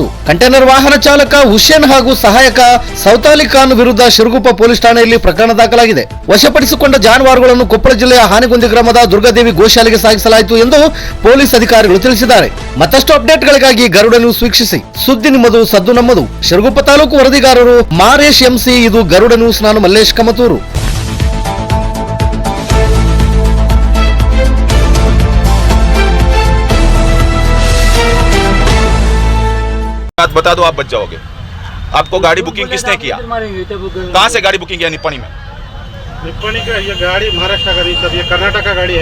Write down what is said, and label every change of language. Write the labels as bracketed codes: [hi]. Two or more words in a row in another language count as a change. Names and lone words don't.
[kn] ಕಂಟೈನರ್ ವಾಹನ ಚಾಲಕ ಹುಸೇನ್ ಹಾಗೂ ಸಹಾಯಕ ಸೌತಾಲಿ ಖಾನ್ ವಿರುದ್ಧ ಸಿರುಗುಪ್ಪ ಪೊಲೀಸ್ ಠಾಣೆಯಲ್ಲಿ ಪ್ರಕರಣ ದಾಖಲಾಗಿದೆ. ವಶಪಡಿಸಿಕೊಂಡ ಜಾನುವಾರುಗಳನ್ನು ಕೊಪ್ಪಳ ಜಿಲ್ಲೆಯ ಹಾನಿಗುಂದಿ ಗ್ರಾಮದ ದುರ್ಗಾದೇವಿ ಗೋಶಾಲೆಗೆ ಸಾಗಿಸಲಾಯಿತು ಎಂದು ಪೊಲೀಸ್ ಅಧಿಕಾರಿಗಳು ತಿಳಿಸಿದ್ದಾರೆ. ಮತ್ತಷ್ಟು ಅಪ್ಡೇಟ್ಗಳಿಗಾಗಿ ಗರುಡ ನ್ಯೂಸ್ ವೀಕ್ಷಿಸಿ. ಸುದ್ದಿ ನಿಮ್ಮದು, ಸದ್ದು ನಮ್ಮದು. ಸಿರುಗುಪ್ಪ ತಾಲೂಕು ವರದಿಗಾರರು ಮಾರೇಶ್ ಎಂಸಿ. ಇದು ಗರುಡ ನ್ಯೂಸ್. ನಾನು ಮಲ್ಲೇಶ್ ಕಮತೂರು. [hi] बात बता दो, आप बच जाओगे. आपको गाड़ी बुकिंग किसने किया? कहाँ से गाड़ी बुकिंग किया? निप्पाणी में. निप्पाणी का ये गाड़ी महाराष्ट्र का नहीं सर, ये कर्नाटक का गाड़ी है.